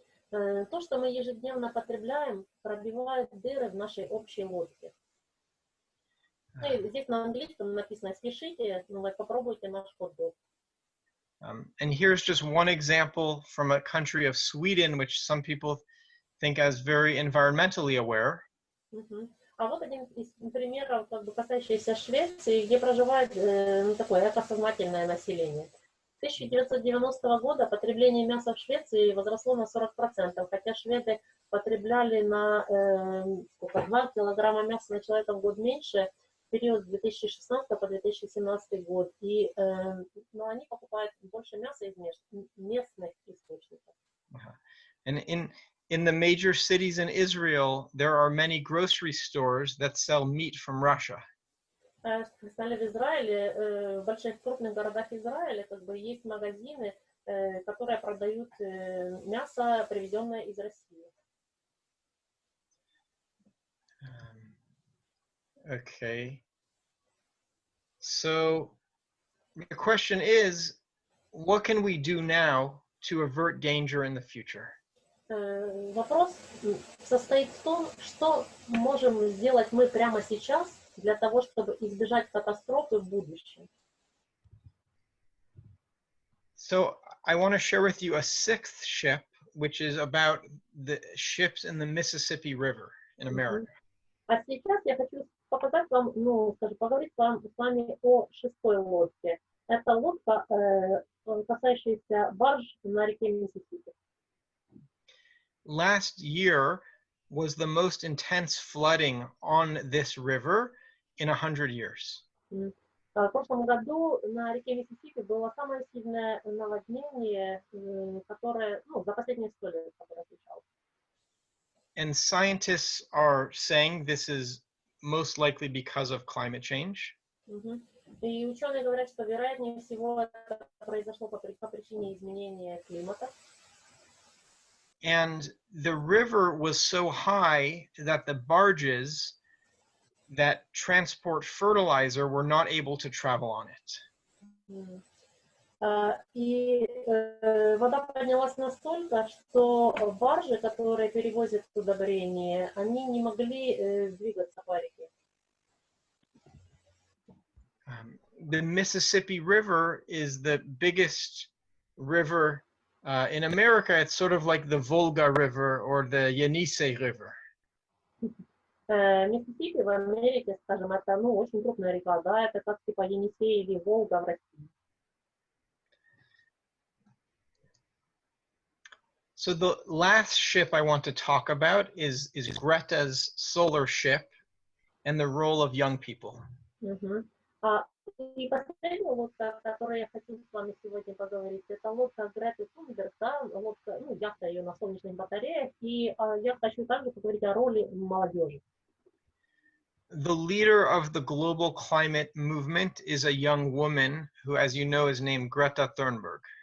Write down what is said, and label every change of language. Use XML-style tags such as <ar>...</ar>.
<ru>То, что мы ежедневно потребляем, пробивает дыры в нашей общей лодке. Здесь на английском написано «Спешите, вы попробуйте наш хот-дог».</ru> <en>And here's just one example from a country of Sweden, which some people think as very environmentally aware.</en> <ru>А вот один из примеров, как бы касающийся Швеции, где проживает такое экосознательное население. С 1990 года потребление мяса в Швеции возросло на 40%, хотя шведы потребляли на 2 килограмма мяса на человека в год меньше, период с 2016 по 2017 год, и но они покупают больше мяса из местных источников.</ru> <en>And in the major cities in Israel, there are many grocery stores that sell meat from Russia.</en> <ru>Специально в Израиле, в больших крупных городах Израиля, как бы есть магазины, которые продают мясо, привезенное из России.</ru> <en>Okay. So the question is, what can we do now to avert danger in the future?</en> <ru>Вопрос состоит в том, что можем сделать мы прямо сейчас для того, чтобы избежать катастрофы в будущем.</ru> <en>So I want to share with you a sixth ship, which is about the ships in the Mississippi River in America.</en> <ru>А сейчас я хочу показать вам, поговорить с вами о шестой лодке. Это лодка, касающаяся барж на реке Миссисипи.</ru> <en>Last year was the most intense flooding on this river in 100 years.</en> <ru>В прошлом году на реке Миссисипи было самое сильное наводнение, которое, за последние 100 лет, которое случалось.</ru> <en>And scientists are saying this is most likely because of climate change.</en> <ru>И ученые говорят, что вероятнее всего это произошло по причине изменения климата.</ru> <en>And the river was so high that the barges that transport fertilizer were not able to travel on it.</en> <ru>И вода поднялась настолько, что баржи, которые перевозят удобрения, они не могли двигаться по реке.</ru> <en>The Mississippi River is the biggest river in America. It's sort of like the Volga River or the Yenisei River.</en> <ru>Миссисипи в Америке, скажем, это очень крупная река, да, это как типа Енисей или Волга в России.</ru> <en>So the last ship I want to talk about is Greta's solar ship and the role of young people.</en> <ru>И последняя лодка, о которой я хочу с вами сегодня поговорить, это лодка Греты Тунберг, да, лодка, яхта ее на солнечных батареях, и я хочу также поговорить о роли молодежи.</ru> <en>The leader of the global climate movement is a young woman who, as you know, is named Greta Thunberg.</en>